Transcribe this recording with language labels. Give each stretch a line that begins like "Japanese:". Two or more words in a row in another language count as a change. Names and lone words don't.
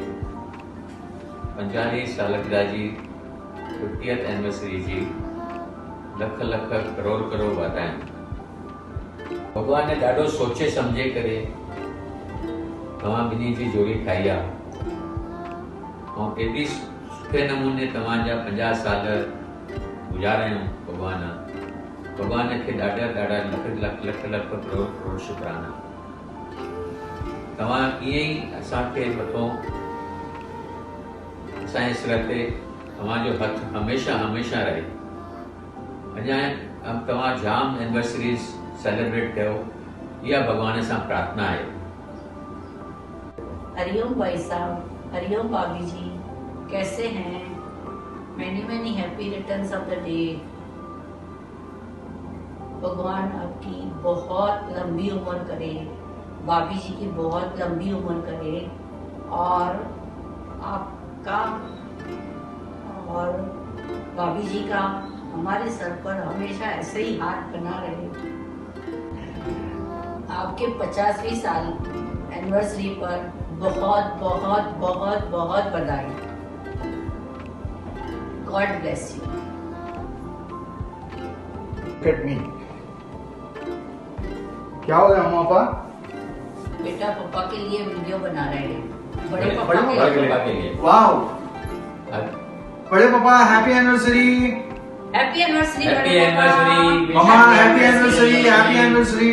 Sindhi: 50 सालगिरह जी 50th एनिवर्सरी जी लख लख करोड़ करोड़ वाधायूं। भगवान ने ॾाढो सोचे सम्झे करे तव्हां ॿिन्ही जी जोड़ी ठाही आहे, ऐं एॾी सुठे नमूने तव्हांजा 50 साल गुज़ारियऊं। भगवान खे ॾाढा ॾाढा लख लख लख करोड़ करोड़ शुक्राना। तव्हां ईअं ई असांखे मथो, असांजे सिर ते तव्हांजो हथ हमेशह हमेशह रहे। अञा तव्हां जाम
English: anniversaries celebrate
Sindhi: कयो, इहा भगवान सां प्रार्थना आहे।
Hindi: हरिओम भाई साहब, हरिओम भाभी जी, कैसे हैं?
English: many many happy returns of the day.
Hindi: भगवान आपकी बहुत लंबी उम्र करे, भाभी जी की बहुत लंबी उम्र करे, और आपका और भाभी जी का हमारे सर पर हमेशा ऐसे ही हाथ बना रहे। आपके 50वीं साल एनिवर्सरी पर बहुत बहुत बहुत बहुत बधाई।
English: God bless you. Look at me.
Hindi: क्या हो गया मम्मा पापा? बेटा पापा के लिए वीडियो बना रहे हैं, बड़े पापा के लिए।
English: wow,
Hindi: बड़े पापा
English: happy anniversary. happy anniversary happy anniversary मम्मा, happy anniversary, happy anniversary.